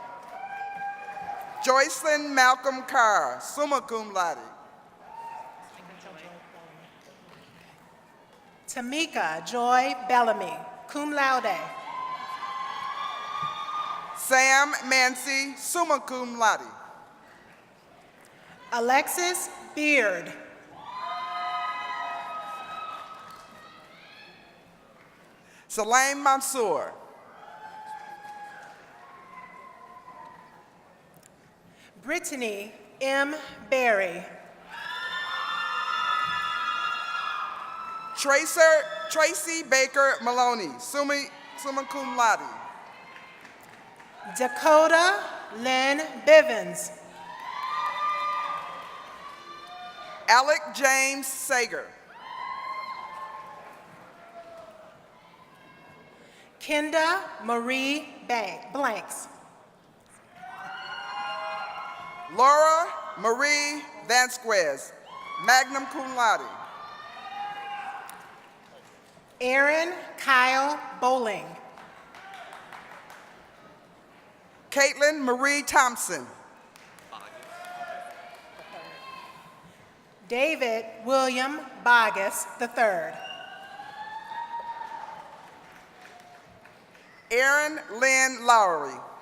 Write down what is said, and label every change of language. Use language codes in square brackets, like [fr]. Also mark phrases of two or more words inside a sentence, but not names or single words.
[en] Joycelyn Malcolm Carr, [la] summa cum laude. [en] Tamika Joy Bellamy, [la] cum laude. [en] Sam Mancy, [la] summa cum laude. [en] Alexis Beard. Salam Mansour. Brittany M. Berry. Tracy Baker Maloney, [la] summa cum laude. [en] Dakota Lynn Bivens. Alec James Sager. Kenda Marie Blanks. Laura Marie Vasquez, [la] magna cum laude. [en] Aaron Kyle Bowling. Caitlin Marie Thompson. David William Bogus III. Erin Lynn Lowry.